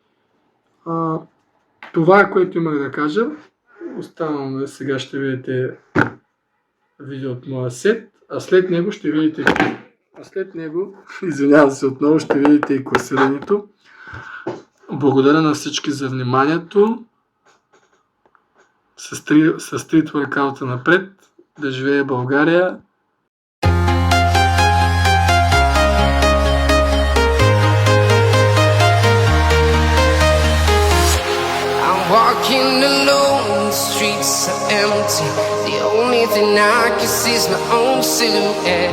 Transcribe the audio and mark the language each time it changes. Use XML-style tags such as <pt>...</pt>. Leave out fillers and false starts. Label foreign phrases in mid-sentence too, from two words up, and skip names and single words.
<bg>Това е, което имах да кажа. Оставам, сега ще видите видео от моя сет, а след него ще видите извинявам се отново, ще видите и класирането. Благодаря на всички за вниманието. С стрит воркаута напред. Да живее България!</bg> <en>Walking alone, the streets are empty. The only thing I can see is my own silhouette.</en>